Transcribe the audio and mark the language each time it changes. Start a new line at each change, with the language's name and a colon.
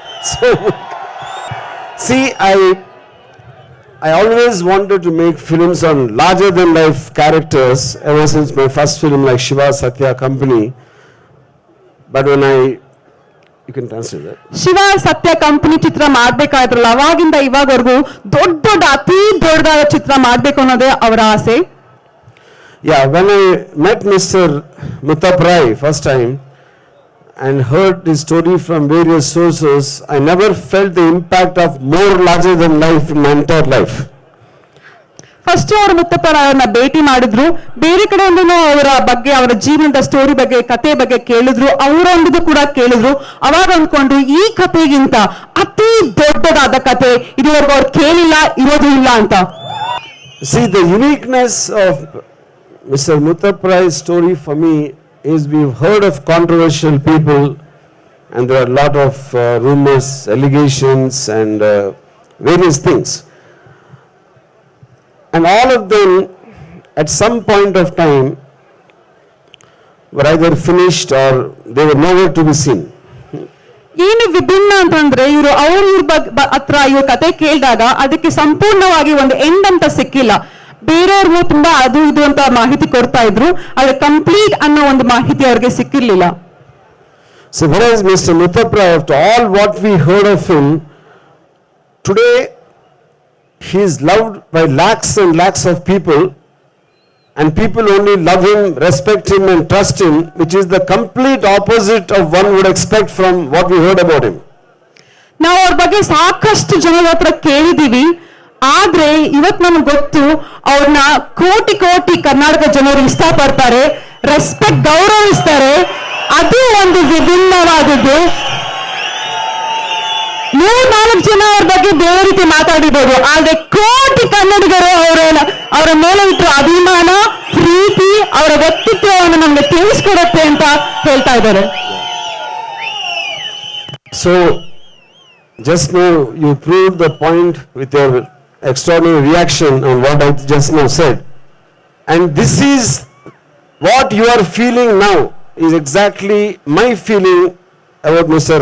English: So, see, I always wanted to make films on larger than life characters ever since my first film like Shiva Satya Company. But when you can translate that.
Kannada: Shiva Satya Company ಚಿತ್ರ ಮಾಡಬೇಕಾದ್ರಲ್ಲ ಅವಾಗಿಂದ ಇವಾಗವರೆಗೂ ದೊಡ್ಡ ಅತಿ ದೊಡ್ಡದಾದ ಚಿತ್ರ ಮಾಡಬೇಕು ಅನ್ನೋದೇ ಅವರ ಆಸೆ.
English: Yeah, when I met Mr. Muthaprai first time and heard his story from various sources, I never felt the impact of more larger than life in my entire life.
Kannada: First ಅವರು ಮುತ್ತಪ್ಪರವ್ರನ್ನ ಭೇಟಿ ಮಾಡಿದ್ರು, ಬೇರೆ ಕಡೆಯಿಂದನೂ ಅವರ ಬಗ್ಗೆ, ಅವರ ಜೀವನದ ಸ್ಟೋರಿ ಬಗ್ಗೆ, ಕತೆ ಬಗ್ಗೆ ಕೇಳಿದ್ರು, ಅವರೊಂದಿಗೂ ಕೂಡ ಕೇಳಿದ್ರು. ಅವಾಗ ಅಂದ್ಕೊಂಡು ಈ ಕಥೆಗಿಂತ ಅತಿ ದೊಡ್ಡದಾದ ಕತೆ ಇದುವರೆಗೂ ಅವ್ರು ಕೇಳಿಲ್ಲ, ಇರೋದು ಇಲ್ಲ ಅಂತ.
English: See, the uniqueness of Mr. Muthapparai's story for me is we've heard of controversial people, and there are a lot of rumors, allegations, and various things. And all of them, at some point of time, were either finished or they were nowhere to be seen.
Kannada: ಏನು ವಿಭಿನ್ನ ಅಂತಂದ್ರೆ ಇವರು ಹತ್ರ ಇವ್ರ ಕತೆ ಕೇಳಿದಾಗ ಅದಕ್ಕೆ ಸಂಪೂರ್ಣವಾಗಿ ಒಂದು ಎಂಡ್ ಅಂತ ಸಿಕ್ಕಿಲ್ಲ. ಬೇರೆಯವ್ರಿಗೂ ತುಂಬಾ ಅದು ಇದು ಅಂತ ಮಾಹಿತಿ ಕೊಡ್ತಾ ಇದ್ರು, ಆದ್ರೆ ಕಂಪ್ಲೀಟ್ ಅನ್ನೋ ಒಂದು ಮಾಹಿತಿ ಅವ್ರಿಗೆ ಸಿಕ್ಕಿರ್ಲಿಲ್ಲ.
English: So whereas Mr. Muthappai, after all what we heard of him, today he is loved by lakhs and lakhs of people, and people only love him, respect him and trust him, which is the complete opposite of one would expect from what we heard about him.
Kannada: ನಾವು ಅವ್ರ ಬಗ್ಗೆ ಸಾಕಷ್ಟು ಜನರ ಹತ್ರ ಕೇಳಿದೀವಿ, ಆದ್ರೆ ಇವತ್ತು ನಮ್ಗೆ ಗೊತ್ತು ಅವ್ರನ್ನ ಕೋಟಿ ಕೋಟಿ ಕರ್ನಾಟಕ ಜನರು ಇಷ್ಟಪಡ್ತಾರೆ, ರೆಸ್ಪೆಕ್ಟ್, ಗೌರವಿಸ್ತಾರೆ. ಅದು ಒಂದು ವಿಭಿನ್ನವಾದದ್ದು. 3-4 ಜನ ಅವ್ರ ಬಗ್ಗೆ ಬೇರೆ ರೀತಿ ಮಾತಾಡಿದ್ರು, ಆದ್ರೆ ಕೋಟಿ ಕನ್ನಡಿಗರು ಅವರ ಮೇಲೆ ಇಟ್ಟು ಅಭಿಮಾನ, ಪ್ರೀತಿ, ಅವರ ವ್ಯಕ್ತಿತ್ವವನ್ನು ನಮ್ಗೆ ತಿಳಿಸ್ಕೊಡುತ್ತೆ ಅಂತ ಹೇಳ್ತಾ ಇದ್ದಾರೆ.
English: So just now you proved the point with your extraordinary reaction on what I just now said, and this is what you are feeling now is exactly my feeling about Mr.